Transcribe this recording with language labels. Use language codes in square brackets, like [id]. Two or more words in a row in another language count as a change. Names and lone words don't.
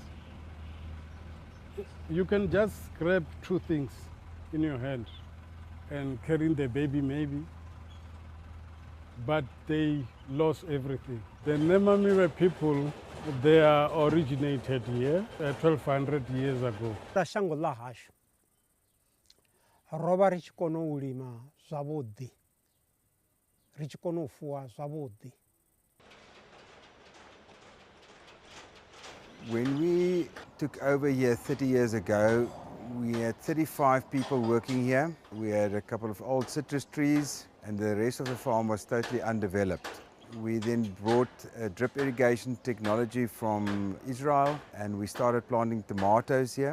[en] You can just grab 2 things in your hand and carrying the baby maybe, but they lost everything. The Nemamilwe people, they are originated here 1200 years ago. [ve] Roba ri tshi kona u lima zwavhuḓi, ri tshi kona u fuwa zwavhuḓi. [en] When we took over here 30 years ago, we had 35 people working here. We had a couple of old citrus trees and the rest of the farm was totally undeveloped. We then brought drip irrigation technology from Israel and we started planting tomatoes here.